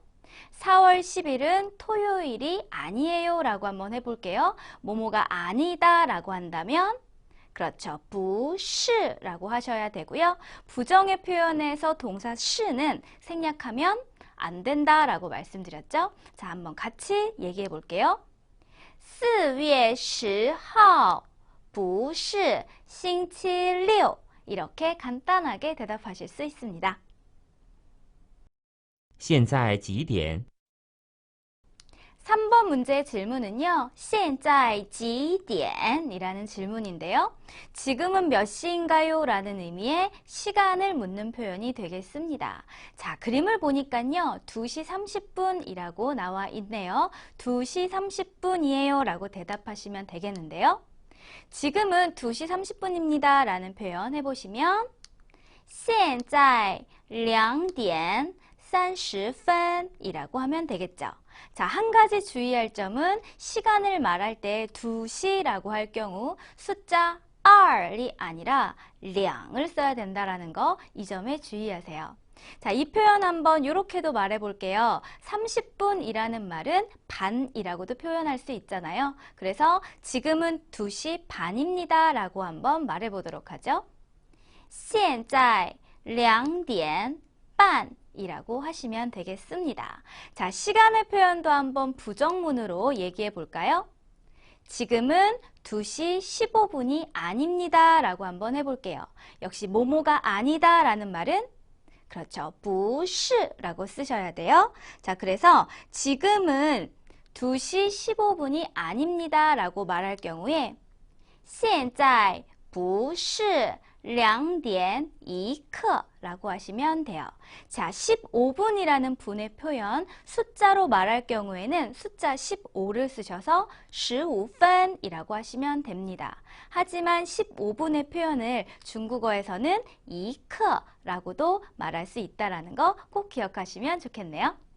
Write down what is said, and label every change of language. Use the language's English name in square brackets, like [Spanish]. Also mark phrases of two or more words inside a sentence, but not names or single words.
[Korean] 4월 10일은 토요일이 아니에요 라고 한번 해볼게요. 뭐뭐가 아니다 라고 한다면 그렇죠. 不是 라고 하셔야 되고요. 부정의 표현에서 동사 시는 생략하면 안 된다 라고 말씀드렸죠. 자, 한번 같이 얘기해 볼게요. [Chinese] 4 月10号不是星期六 [Korean] 이렇게 간단하게 대답하실 수 있습니다. [Chinese] 现在几点？ [Korean] 3번 문제의 질문은요. [Chinese] 现在几点? [Korean] 이라는 질문인데요. 지금은 몇 시인가요? 라는 의미의 시간을 묻는 표현이 되겠습니다. 자, 그림을 보니까요. 2시 30분이라고 나와 있네요. 2시 30분이에요 라고 대답하시면 되겠는데요. 지금은 2시 30분입니다 라는 표현 해보시면 [Chinese] 现在2点30分 [Korean] 이라고 하면 되겠죠. 자, 한 가지 주의할 점은 시간을 말할 때 2시라고 할 경우 숫자 R이 아니라 2을 써야 된다라는 거, 이 점에 주의하세요. 자, 이 표현 한번 이렇게도 말해 볼게요. 30분이라는 말은 반이라고도 표현할 수 있잖아요. 그래서 지금은 2시 반입니다 라고 한번 말해 보도록 하죠. [Chinese] 现在2点半 [Korean] 이라고 하시면 되겠습니다. 자, 시간의 표현도 한번 부정문으로 얘기해 볼까요? 지금은 2시 15분이 아닙니다 라고 한번 해볼게요. 역시 뭐뭐가 아니다 라는 말은 그렇죠. 不是 라고 쓰셔야 돼요. 자, 그래서 지금은 2시 15분이 아닙니다 라고 말할 경우에 [Chinese] 现在不是2点1刻 [Korean] 라고 하시면 돼요. 자, 15분이라는 분의 표현 숫자로 말할 경우에는 숫자 15를 쓰셔서 15分이라고 하시면 됩니다. 하지만 15분의 표현을 중국어에서는 2刻라고도 말할 수 있다는 거 꼭 기억하시면 좋겠네요.